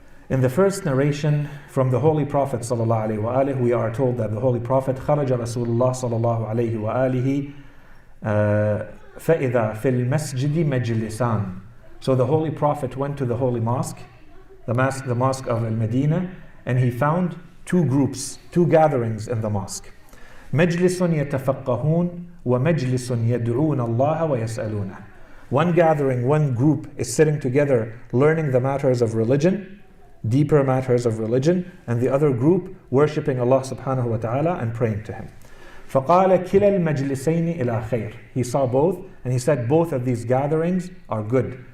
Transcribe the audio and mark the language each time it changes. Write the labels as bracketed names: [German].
[English] In the first narration from the Holy Prophet ﷺ, we are told that the Holy Prophet [Arabic] خرج رسول الله صلى الله عليه وآله فإذا في المسجد مجلسان. [English] So the Holy Prophet went to the Holy Mosque, the Mosque of Al-Medina, and he found two groups, two gatherings in the mosque. [Arabic] مجلس يتفقهون ومجلس يدعون الله ويسألونه. [English] One gathering, one group is sitting together learning the matters of religion, deeper matters of religion, and the other group worshipping Allah subhanahu wa ta'ala and praying to Him. [Arabic] فَقَالَ كِلَا الْمَجْلِسَيْنِ إِلَى خَيْرٍ. [English] He saw both, and he said both of these gatherings are good.